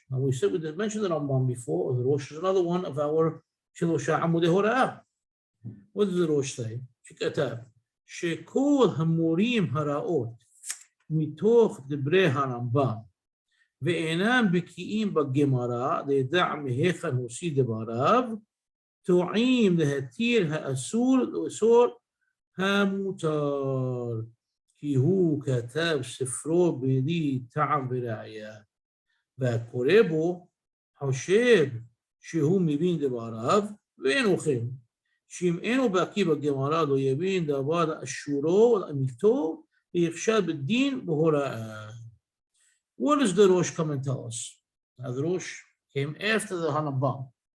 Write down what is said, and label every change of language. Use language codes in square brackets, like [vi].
[en] Now we said we mentioned the Rambam before, or the Rosh is another one of our Shilosha Amudei Hora'ah. What does the Rosh say? [he] שכתב, שכל המורים הרעות מתוך דברי הרמב"ם ואינם בקיאים בגמרא, לידע מהיכן הוציא דבריו, טועים להתיר האסור לאסור המותר, כי הוא כתב ספרו בלי טעם וראיה, והקורא בו חושב שהוא מבין דבריו, ואינו כן, שאם אינו בקיא בגמרא לא יבין דבר אשורו לאמיתו, ויחשד בדין בהוראה. [en] What does the Rosh come and tell us? Now the Rosh came after the Harambam.